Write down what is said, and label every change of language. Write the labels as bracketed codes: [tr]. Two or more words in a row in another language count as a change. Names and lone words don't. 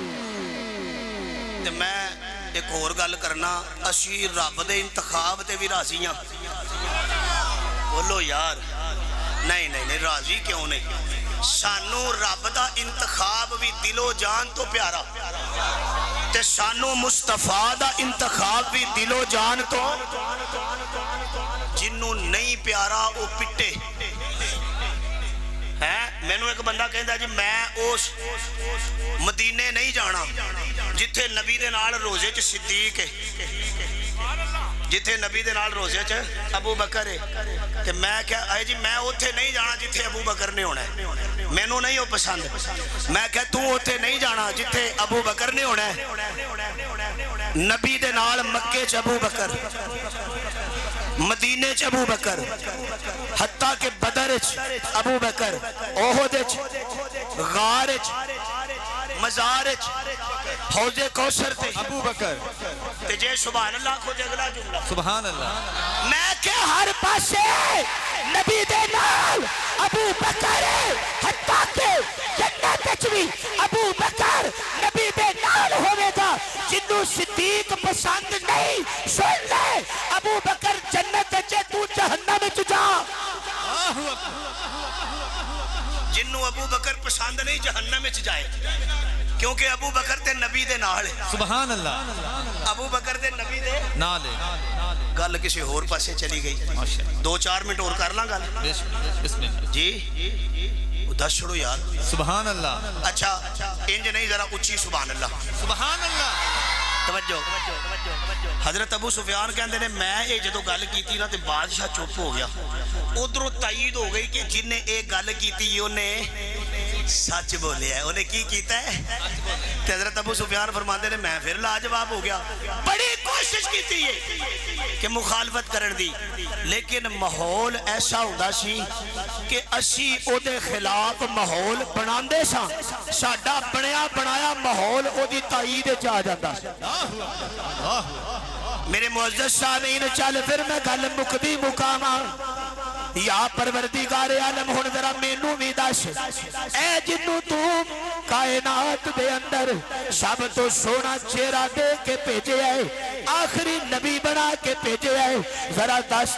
[pa] میں ایک اور گل کرنا اسی رب دے انتخاب تے بھی راضی ہاں بولو یار نہیں نہیں نہیں راضی کیوں نہیں سانو رب دا انتخاب بھی دل و جان تو پیارا تے سانو مصطفیٰ دا انتخاب بھی دلو جان تو جنوں نہیں پیارا او پٹے ہے میں نو ایک بندہ کہندا جی میں اس مدینے نہیں جانا جتھے نبی دے نال روزے چ صدیق ہے جتھے نبی دے نال روزے چ ابو بکر ہے تے میں کہا اے جی میں اوتھے نہیں جانا جتھے ابو بکر نے ہونا ہے مینوں نہیں او پسند میں کہا تو اوتھے نہیں جانا جتھے ابو بکر نے ہونا ہے نبی دے نال مکے چ ابو بکر مدینے چ ابو بکر حتیٰ کہ بدر چ ابو بکر احد چ غار چ مزار چ حوض کوثر تے ابو بکر تے جے [ar] سبحان اللہ [pa] کو دے اگلا جملہ [ar] سبحان اللہ [pa] میں کہ ہر پاسے نبی دے نال ابو بکر حتیٰ کہ جنت وچ بھی ابو بکر نبی دے نال ہوے گا جنوں صدیق پسند نہیں سن لے ابو بکر جنت وچ تو جہنم وچ جا جنوں ابو بکر پسند نہیں جہنم وچ جائے کیونکہ ابو بکر تے نبی دے نال [ar] سبحان اللہ [pa] ابو بکر تے نبی دے نال گل کسی اور پاسے چلی گئی 2-4 منٹ اور کر لاں گل [ar] بسم اللہ [pa] جی دس چھوڑو یار [ar] سبحان اللہ [pa] اچھا انج نہیں ذرا اچھی [ar] سبحان اللہ سبحان اللہ [pa] توجہ حضرت ابو سفیان کہندے نے میں یہ جدو گل کیتی نا تے بادشاہ چپ ہو گیا ادھروں تائید ہو گئی کہ جن نے ایک گل کیتی انہیں سچ بولیا ہے انہیں کی کیتا ہے تے حضرت ابو سفیان فرماندے نے میں پھر لاجواب ہو گیا بڑی کوشش کیتی ہے کہ مخالفت کرن دی لیکن ماحول ایسا ہوندا سی کہ اسی او دے خلاف ماحول بناندے ساں ساڈا بنیا بنایا ماحول او دی تائید وچ آ جاندا میرے معزز سامعین چل پھر میں گل مکدی مقاماں یا پروردگار عالم ہن ذرا مینوں وی دس اے جنوں تو کائنات دے اندر سب تو سونا چہرہ دے کے بھیجے ہے آخری نبی بنا کے بھیجے ہے ذرا دس